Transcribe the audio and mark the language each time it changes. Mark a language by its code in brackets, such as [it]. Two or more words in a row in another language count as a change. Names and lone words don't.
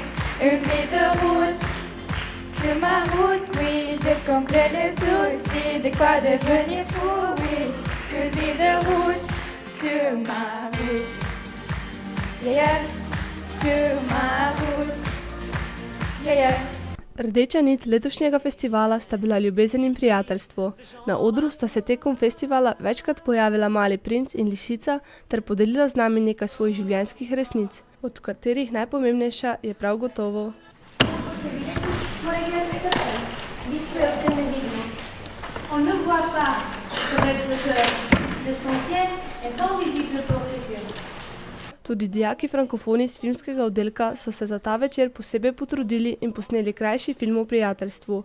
[fr] Une vie de route, sur ma route, oui, je comprends les soucis, de quoi devenir fou, oui. Une vie de route. Sur ma route, yeah, sur ma route, yeah. [sl] Rdeča nit letošnjega festivala sta bila ljubezen in prijateljstvo. Na odru sta se tekom festivala večkrat pojavila Mali princ in lisica ter podelila z nami nekaj svojih življenjskih resnic, od katerih najpomembnejša je prav gotovo. Tudi dijaki frankofoni iz filmskega oddelka so se za ta večer posebej potrudili in posneli krajši film o prijateljstvu.